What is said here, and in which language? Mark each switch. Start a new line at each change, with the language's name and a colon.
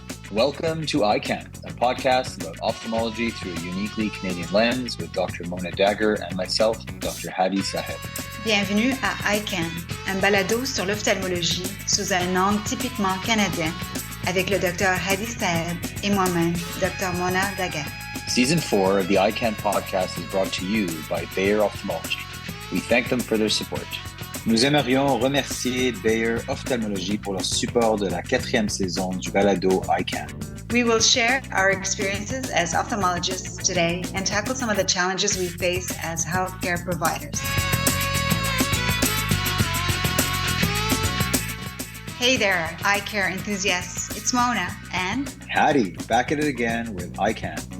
English: Welcome to EyeCan, a podcast about ophthalmology through a uniquely Canadian lens with Dr. Mona Dagher and myself, Dr. Hadi Saheb.
French: Bienvenue à EyeCan, un balado sur l'ophtalmologie sous un angle typiquement canadien avec le Dr. Hadi Saheb et moi-même, Dr. Mona Dagher.
English: Season 4 of the EyeCan podcast is brought to you by Baylor Ophthalmology. We thank them for their support.
French: Nous aimerions remercier Baylor Ophthalmology pour leur support de la 4e saison du balado EyeCan.
English: We will share our experiences as ophthalmologists today and tackle some of the challenges we face as healthcare providers. Hey there, eye care enthusiasts. It's Mona and Hadi, back at it again with EyeCan.